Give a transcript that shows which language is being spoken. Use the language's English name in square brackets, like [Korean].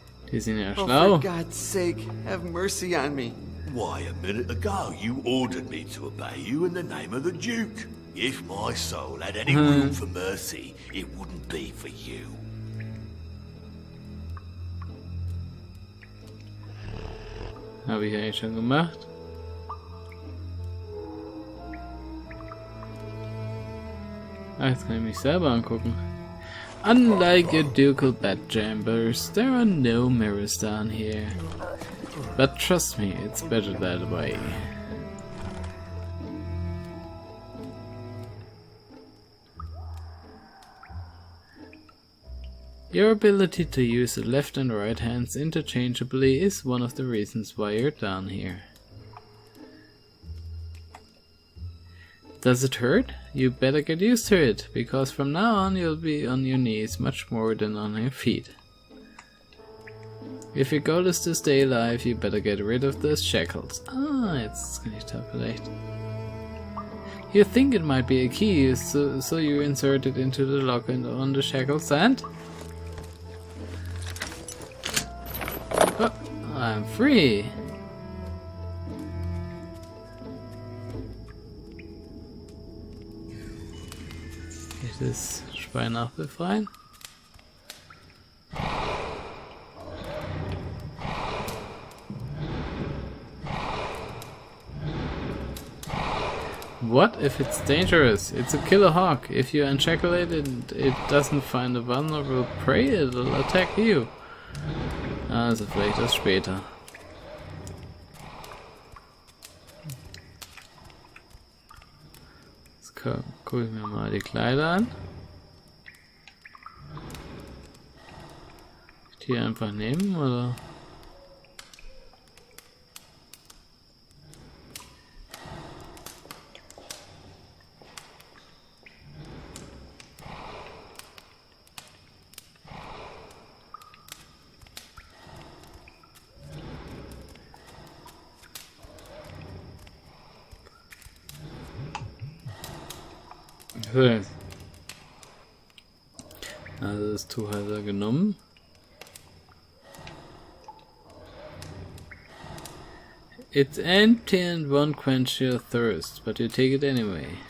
[German] Die sind ja Oh, schlau. [English] for God's sake, have mercy on me. Why, a minute ago you ordered me to obey you in the name of the Duke. If my soul had any room for mercy, it wouldn't be for you. [German] Habe ich eigentlich schon gemacht. Ah, jetzt kann ich mich selber angucken. [English] Unlike your ducal bedchambers, there are no mirrors down here. But trust me, it's better that way. Your ability to use the left and right hands interchangeably is one of the reasons why you're down here. Does it hurt? You better get used to it, because from now on you'll be on your knees much more than on your feet. If your goal is to stay alive, you better get rid of those shackles. [German] Ah, jetzt kann ich tabulate. [English] You think it might be a key, so you insert it into the lock and on the shackles and... Oh, I'm free! [German] Das Schwein auch befreien. [English] What if it's dangerous? It's a killer hawk. If you unshackle it and it doesn't find a vulnerable prey, it'll attack you. [German] Also vielleicht das später. Gucke ich mir mal die Kleider an. Die einfach nehmen, oder? Also das Tuch hat er genommen. [English] It's empty and won't quench your thirst, but you take it anyway.